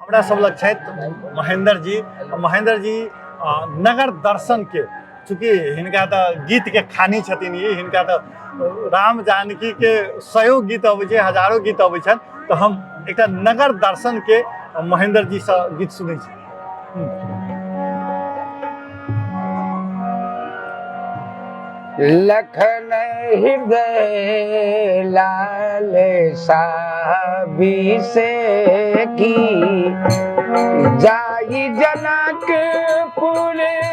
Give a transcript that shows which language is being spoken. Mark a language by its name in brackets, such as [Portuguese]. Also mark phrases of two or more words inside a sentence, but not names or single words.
[Maithili] अपना सब लग महेंद्र जी नगर दर्शन के चूँकि हिनका तो गीत के खानी छथिन ये हिनका तो राम जानकी के सयो गीत अबै छै हजारों गीत अबै छन तो हम एक नगर दर्शन के महेंद्र जी से गीत सुनै छी। लखन हृदय लाल साबी से की जाई जनकपुर